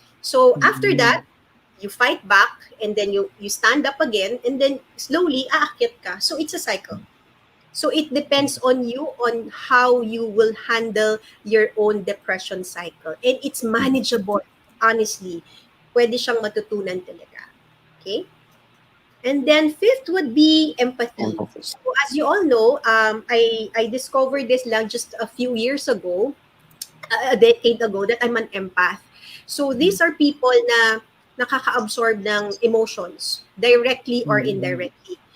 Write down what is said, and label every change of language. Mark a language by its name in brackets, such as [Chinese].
[English] So, after that, you fight back, and then you stand up again, and then slowly, [Filipino] aakyat ka. [English] So, it's a cycle. So, it depends on you on how you will handle your own depression cycle. And it's manageable, honestly. [Filipino] Pwede siyang matutunan talaga. [English] Okay? And then, fifth would be empathy. So, as you all know, I discovered this lang just a few years ago, a decade ago, that I'm an empath. So, these are people [Filipino] na nakaka-absorb ng [English] emotions, directly or indirectly.